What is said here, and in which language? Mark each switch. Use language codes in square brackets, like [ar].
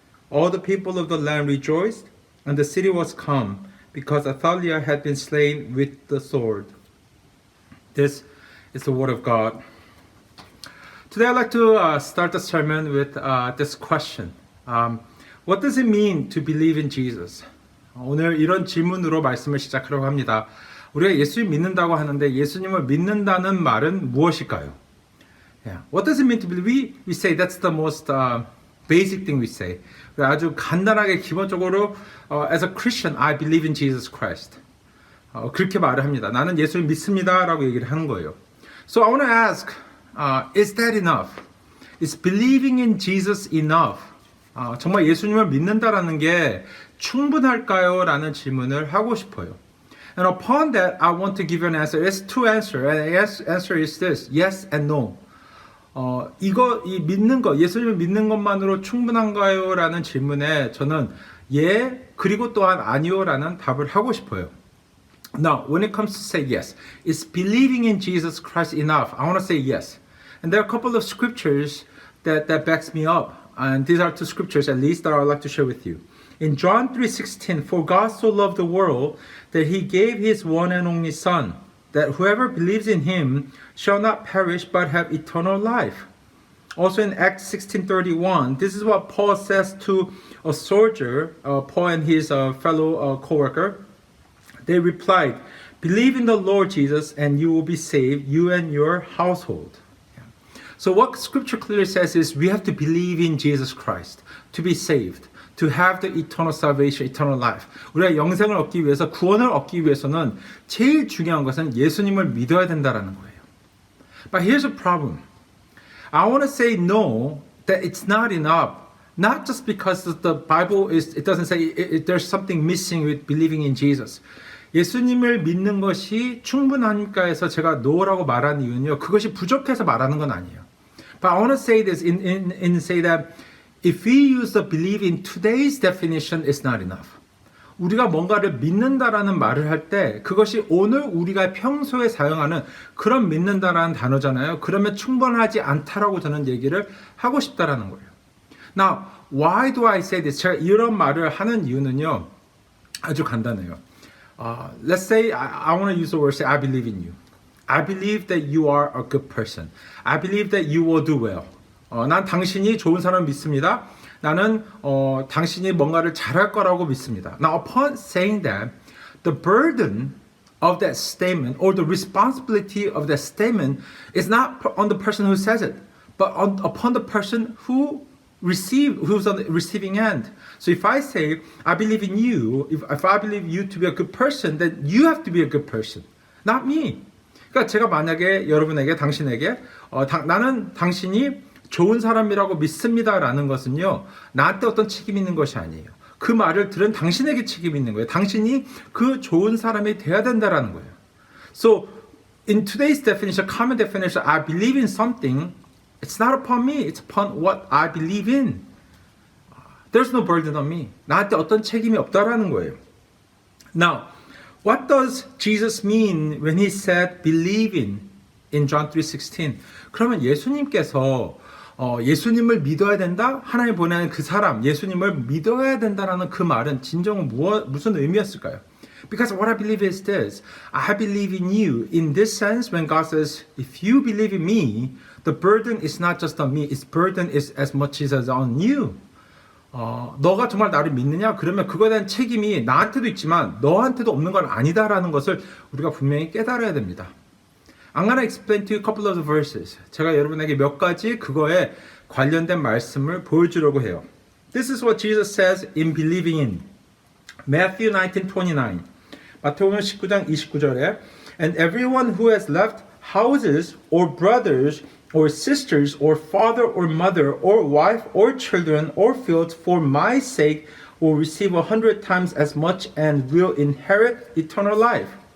[en] All the people of the land rejoiced, and the city was calm, because Athaliah had been slain with the sword. This is the word of God. Today I'd like to start the sermon with this question. What does it mean to believe in Jesus? [ko] 오늘 이런 질문으로 말씀을 시작하려고 합니다. 우리가 예수님 믿는다고 하는데 예수님을 믿는다는 말은 무엇일까요? [en] Yeah. What does it mean to believe? We say that's the most basic thing we say. [ko] 아주 간단하게 기본적으로 [en] as a Christian, I believe in Jesus Christ. [ko] 그렇게 말을 합니다. 나는 예수를 믿습니다라고 얘기를 하는 거예요. [en] So I want to ask, is that enough? Is believing in Jesus enough? [ko] 정말 예수님을 믿는다라는 게 충분할까요? 라는 질문을 하고 싶어요. [en] And upon that, I want to give you an answer. It's two answers. And the answer is this: yes and no. [ko] 믿는 것, 예수님을 믿는 것만으로 충분한가요? 라는 질문에 저는 예, 그리고 또한 아니요 라는 답을 하고 싶어요. [en] Now, when it comes to say yes, is believing in Jesus Christ enough? I want to say yes. And there are a couple of scriptures that backs me up. And these are two scriptures at least that I would like to share with you. In John 3:16, for God so loved the world that he gave his one and only Son, that whoever believes in him shall not perish but have eternal life. Also in Acts 16:31, this is what Paul says to a soldier, Paul and his fellow co-worker. They replied, believe in the Lord Jesus and you will be saved, you and your household. So what scripture clearly says is we have to believe in Jesus Christ to be saved, to have the eternal salvation, eternal life. [ko] 우리가 영생을 얻기 위해서, 구원을 얻기 위해서는 제일 중요한 것은 예수님을 믿어야 된다라는 거예요. [en] But here's a problem. I want to say no, that it's not enough. Not just because the Bible it doesn't say there's something missing with believing in Jesus. [ko] 예수님을 믿는 것이 충분하니까 해서 제가 no라고 말하는 이유는요, 그것이 부족해서 말하는 건 아니에요. [en] But I want to say this in say that if we use the believe in today's definition, it's not enough. [ko] 우리가 뭔가를 믿는다라는 말을 할 때 그것이 오늘 우리가 평소에 사용하는 그런 믿는다라는 단어잖아요. 그러면 충분하지 않다라고 저는 얘기를 하고 싶다라는 거예요. [en] Now, why do I say this? [ko] 제가 이런 말을 하는 이유는요, 아주 간단해요. [en] Let's say I want to use the word, say I believe in you. I believe that you are a good person. I believe that you will do well. [ko] 난 당신이 좋은 사람 믿습니다. 나는 당신이 뭔가를 잘할 거라고 믿습니다. [en] Now, upon saying that, the burden of that statement or the responsibility of that statement is not on the person who says it, but upon the person who who's on the receiving end. So if I say, I believe in you, if I believe you to be a good person, then you have to be a good person, not me. [ko] 그러니까 제가 만약에 여러분에게, 당신에게, 나는 당신이 좋은 사람이라고 믿습니다라는 것은요, 나한테 어떤 책임이 있는 것이 아니에요. 그 말을 들은 당신에게 책임이 있는 거예요. 당신이 그 좋은 사람이 돼야 된다라는 거예요. [en] So, in today's definition, common definition, I believe in something, it's not upon me, it's upon what I believe in. There's no burden on me. [ko] 나한테 어떤 책임이 없다라는 거예요. [en] Now, what does Jesus mean when he said believe in John 3:16? [ko] 그러면 예수님께서 예수님을 믿어야 된다? 하나님 보내는 그 사람, 예수님을 믿어야 된다라는 그 말은 진정은 무슨 의미였을까요? [en] Because what I believe is this. I believe in you. In this sense, when God says, if you believe in me, the burden is not just on me. Its burden is as much as on you. [ko] 너가 정말 나를 믿느냐? 그러면 그거에 대한 책임이 나한테도 있지만 너한테도 없는 건 아니다라는 것을 우리가 분명히 깨달아야 됩니다. [en] I'm gonna explain to you a couple of the verses. [ko] 제가 여러분에게 몇 가지 그거에 관련된 말씀을 보여주려고 해요. [en] This is what Jesus says in believing in. Matthew 19:29. [ko] 마태복음 19장 29절에 [en] And everyone who has left houses or brothers or sisters or father or mother or wife or children or fields for my sake will receive 100 times as much and will inherit eternal life.